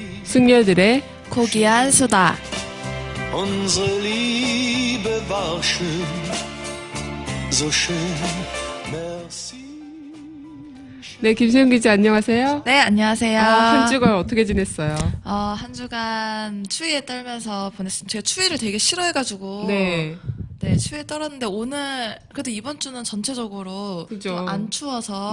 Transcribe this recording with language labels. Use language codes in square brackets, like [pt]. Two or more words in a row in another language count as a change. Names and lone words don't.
[ko] 승려들의 고귀한 수다. [de] Unsere Liebe war schön, so schön, merci. [ko] 네, 김수영 기자 안녕하세요. 네, 안녕하세요. 한 주간 어떻게 지냈어요? 한 주간 추위에 떨면서 보냈습니다. 제가 추위를 되게 싫어해가지고. 네. 네, 추위에 떨었는데 오늘, 그래도 이번 주는 전체적으로 그죠. 좀 안 추워서.